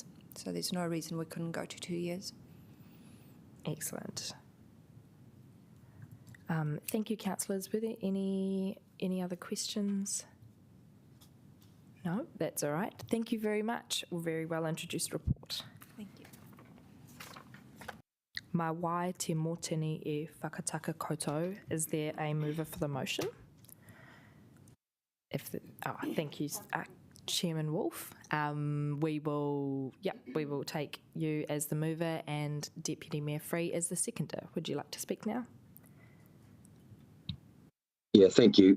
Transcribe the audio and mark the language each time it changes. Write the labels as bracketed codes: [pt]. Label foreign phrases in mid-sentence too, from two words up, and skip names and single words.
[en] So there's no reason we couldn't go to 2 years. Excellent. Thank you, councillors. Were there any other questions? No, that's all right. Thank you very much. A very well introduced report. Thank you. [mi] Mai wai te mōtini e whakataka koutou. [en] Is there a mover for the motion? Thank you, Chairman Wolf. We will take you as the mover and Deputy Mayor Free as the seconder. Would you like to speak now? Yeah, thank you.